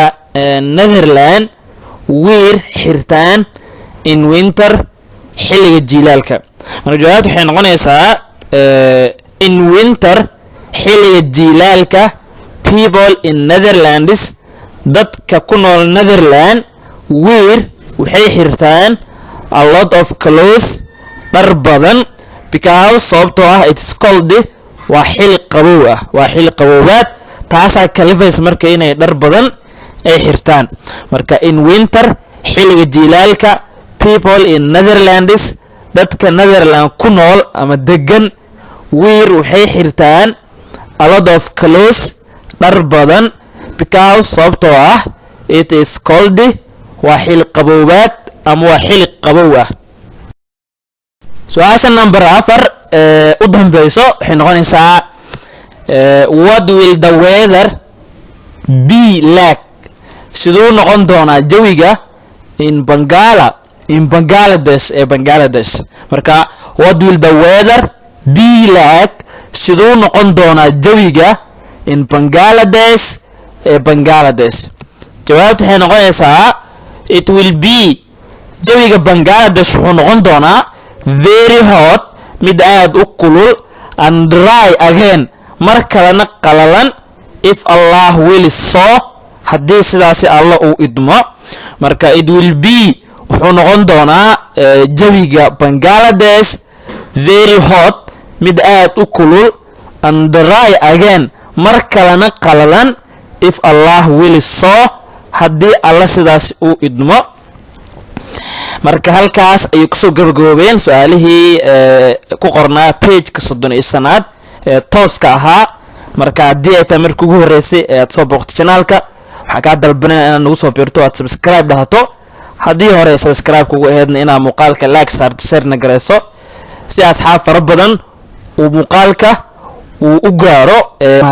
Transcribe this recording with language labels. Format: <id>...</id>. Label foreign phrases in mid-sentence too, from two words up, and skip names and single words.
<so>Netherland wear xirtaan</so> <en>in winter</en> <so>xilliga jilaalka marka jawaabtu waxay noqonaysaa</so> <en>in winter</en> <so>xilliga jilaalka</so> <en>people in Netherlands</en> <so>dadka ku nool Netherland wear waxay xirtaan</so> <en>a lot of clothes</en> <so>dhar badan because sababtoo ah</so> <en>it's cold</en> <so>waa xilli qabow ah waa xilli qaboobaad taasaa kalifaysa marka inay dhar badan ay xirtaan marka</so> <en>in winter</en> <so>xilliga jilaalka</so> <en>people in Netherlands</en> <so>dadka Netherland ku nool ama degan wear waxay xirtaan</so> <en>a lot of clothes</en> <so>dhar badan because sababtoo ah</so> <en>it is cold</en> <so>waa xil qabowbaad ama waa xil qabow ah. su'aasha number 4 u dambayso waxay noqonaysaa</so> <en>what will the weather be like</en> <so>sidoo noqon doona jawiga in Bangladesh Bangladesh marka</so> <en>what will the weather be like</en> <so>sidoo noqon doona jawiga in Bangladesh Bangladesh jawaabtu waxay noqonaysaa</so> <en>it will be</en> <so>jawiga Bangladesh wuxuu noqon doonaa</so> <en>very hot</en> <so>mid aad u kulul</so> <en>and dry again</en> <so>mar kalena qalalan</so> <en>if Allah will so</en> <so>haddii sidaasi Allah uu idmo marka</so> <en>it will be</en> <so>wuxuu noqon doonaa jawiga Bangladesh</so> <en>very hot</en> <so>mid aad u kulul</so> <en>and dry again</en> <so>mar kalena qalalan</so> <en>if Allah will so</en> <so>haddii Allah sidaasi uu idmo. marka halkaas ay ku soo gabagaboobeen su'aalihii ku qornaa page-ka 30 ee tooska ahaa. marka haddii ay tahay markii ugu horeysay ee aad soo booqto channelka waxaan ka dalbanayaa inaad nagu soo biirto aad subscribe dhahato haddii hore subscribe kugu aheedna inaad muuqaalka like saarto share-na gareyso si asxaab fara badan uu muuqaalka uu u gaaro.</so>